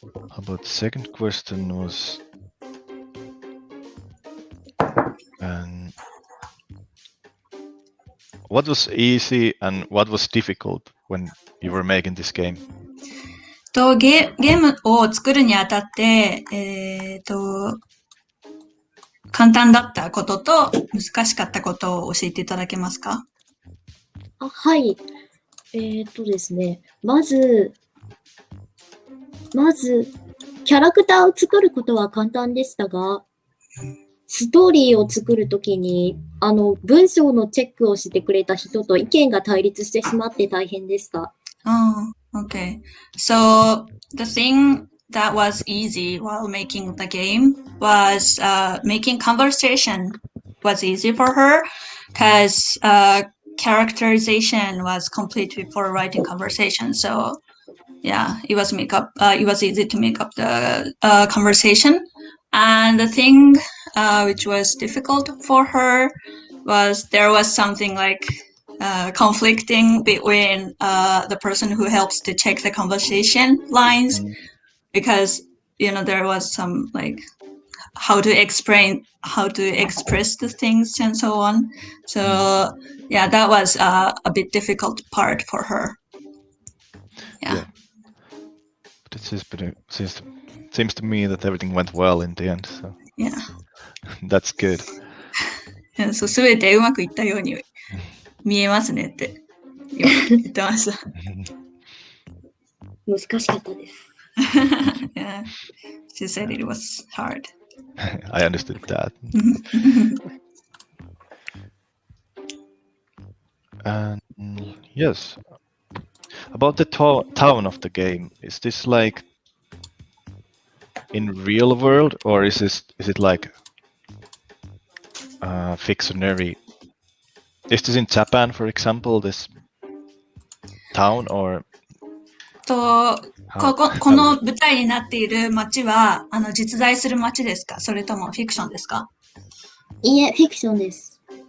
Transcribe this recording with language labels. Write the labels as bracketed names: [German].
[English] How about the second question was, what was easy and what was difficult when you were making this game? [Japanese] ゲームを作るにあたって、簡単だったことと難しかったことを教えていただけますか？はい。ですね。まず、キャラクターを作ることは簡単でしたが、ストーリーを作るときに、文章のチェックをしてくれた人と意見が対立してしまって大変でした。 [English] Okay. So the thing that was easy while making the game was making conversation was easy for her because characterization was complete before writing conversation. So yeah, it was easy to make up the conversation. And the thing which was difficult for her was there was something like conflicting between the person who helps to check the conversation lines because there was some like how to express the things and so on. So yeah, that was a bit difficult part for her. Yeah. But it seems to me that everything went well in the end. So yeah, that's good. [Japanese] そう全てうまくいったように見えますねって言ってました。難しかったです。 [English] Yeah, she said it was hard. I understood that. And yes, about the town of the game, is this like in real world or is it like fictionary? Is this in Japan, for example, this town or? [Japanese] この舞台になっている街は実在する街ですか？それともフィクションですか？いいえ、フィクションです。